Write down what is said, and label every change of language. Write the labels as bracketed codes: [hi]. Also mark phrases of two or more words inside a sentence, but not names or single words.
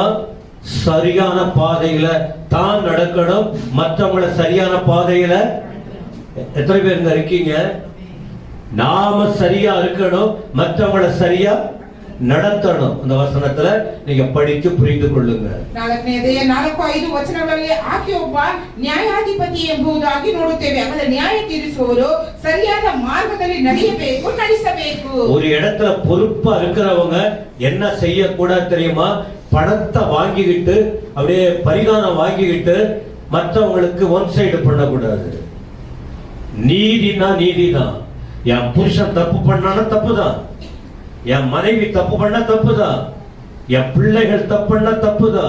[ta] சரியான பாதையில தான் நடக்கணும், மற்றவங்களை சரியான பாதையில. எத்தனை பேருங்க இருக்கீங்க? நாம சரியா இருக்கணும், மற்றவங்களை சரியா நடத்தணும். அந்த ವಚನத்துல நீங்க படிச்சு புரிந்து கொள்ளுங்க. [kn] 4-5 ವಚನಗಳಲ್ಲಿ ಆಕೆ ಒಬ್ಬ ನ್ಯಾಯಾಧಿಪತಿ ಎಂಬುದಾಗಿ ನೋಡುತ್ತೇವೆ. ಅಂದರೆ ನ್ಯಾಯ ತೀರಿಸುವವರು ಸರಿಯಾದ ಮಾರ್ಗದಲ್ಲಿ ನಡೆಯಬೇಕು, ನಡೆಸಬೇಕು. [ta] ஒரு இடத்துல பொறுப்பா இருக்கிறவங்க என்ன செய்ய கூடாது தெரியுமா? பணத்தை வாங்கிக்கிட்டு அப்படியே பரிகாரம் வாங்கிக்கிட்டு மற்றவங்களுக்கு [en] one side [ta] பண்ணக்கூடாது. நீதினா நீதிதான். என் புருஷன் தப்பு பண்ணானா தப்புதான், என் மனைவி தப்பு பண்ணா தப்புதான், என் பிள்ளைகள் தப்பு பண்ணா தப்புதான்.